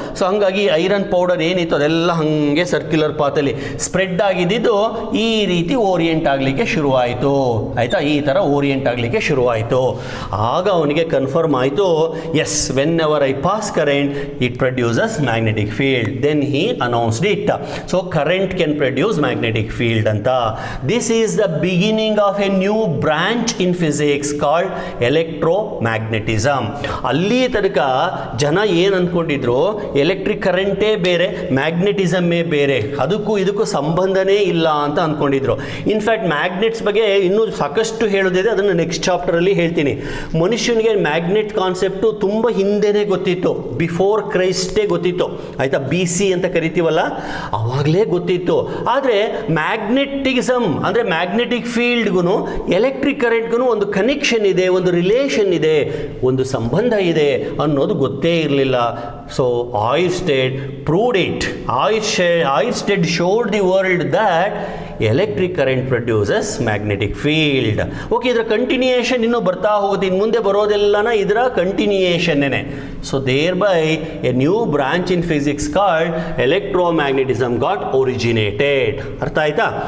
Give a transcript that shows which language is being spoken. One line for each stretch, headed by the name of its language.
Kannada: So ಹಂಗಾಗಿ iron powder ಏನಿತ್ತು ಅದೆಲ್ಲ ಹಾಗೆ ಸರ್ಕ್ಯುಲರ್ ಪಾತಲ್ಲಿ ಸ್ಪ್ರೆಡ್ ಆಗಿದ್ದು ಈ ರೀತಿ ಓರಿಯೆಂಟ್ ಆಗಲಿಕ್ಕೆ ಶುರುವಾಯಿತು. ಆಯಿತಾ? ಈ ಥರ ಓರಿಯೆಂಟ್ ಆಗಲಿಕ್ಕೆ ಶುರುವಾಯಿತು. ಆಗ ಅವನಿಗೆ ಕನ್ಫರ್ಮ್ ಆಯಿತು,
English: Yes, whenever I pass current it produces magnetic field. Then he announced it. So current can produce magnetic field anta. This is the beginning of a new branch in physics called electromagnetism.
Kannada: ಅಲ್ಲಿ ತನಕ ಜನ ಏನು ಅಂದ್ಕೊಂಡಿದ್ರು, electric ಕರೆಂಟೇ ಬೇರೆ, ಮ್ಯಾಗ್ನೆಟಿಸಮ್ಮೇ ಬೇರೆ, ಅದಕ್ಕೂ ಇದಕ್ಕೂ ಸಂಬಂಧನೇ ಇಲ್ಲ ಅಂತ ಅಂದ್ಕೊಂಡಿದ್ರು. ಇನ್ಫ್ಯಾಕ್ಟ್ ಮ್ಯಾಗ್ನೆಟ್ಸ್ ಬಗ್ಗೆ ಇನ್ನೂ ಸಾಕಷ್ಟು ಹೇಳೋದಿದೆ, ಅದನ್ನು ನೆಕ್ಸ್ಟ್ ಚಾಪ್ಟರಲ್ಲಿ ಹೇಳ್ತೀನಿ. ಮನುಷ್ಯನಿಗೆ ಮ್ಯಾಗ್ನೆಟ್ ಕಾನ್ಸೆಪ್ಟು ತುಂಬ ಹಿಂದೆನೇ ಗೊತ್ತಿತ್ತು, ಬಿಫೋರ್ ಕ್ರೈಸ್ಟೇ ಗೊತ್ತಿತ್ತು. ಆಯಿತಾ? BC ಅಂತ ಕರಿತೀವಲ್ಲ, ಅವಾಗಲೇ ಗೊತ್ತಿತ್ತು. ಆದರೆ ಮ್ಯಾಗ್ನೆಟಿಸಮ್ ಅಂದರೆ ಮ್ಯಾಗ್ನೆಟಿಕ್ ಫೀಲ್ಡ್ಗೂ ಎಲೆಕ್ಟ್ರಿಕ್ ಕರೆಂಟ್ಗೂ ಒಂದು ಕನೆಕ್ಷನ್ ಇದೆ, ಒಂದು ರಿಲೇಷನ್ ಇದೆ, ಒಂದು ಸಂಬಂಧ ಇದೆ ಅನ್ನೋದು ಗೊತ್ತೇ ಇರಲಿಲ್ಲ.
English: So Oersted proved it. Oersted showed the world that electric current produces magnetic field.
Kannada: Okay, ಇದರ ಕಂಟಿನ್ಯೂಯೇಷನ್ ಇನ್ನೂ ಬರ್ತಾ ಹೋಗುತ್ತೆ, ಇನ್ನು ಮುಂದೆ ಬರೋದೆಲ್ಲನ ಇದರ ಕಂಟಿನ್ಯೂಯೇಷನ್ನೇ.
English: So thereby a new branch in physics called electromagnetism got originated.
Kannada: ಅರ್ಥ ಆಯ್ತಾ?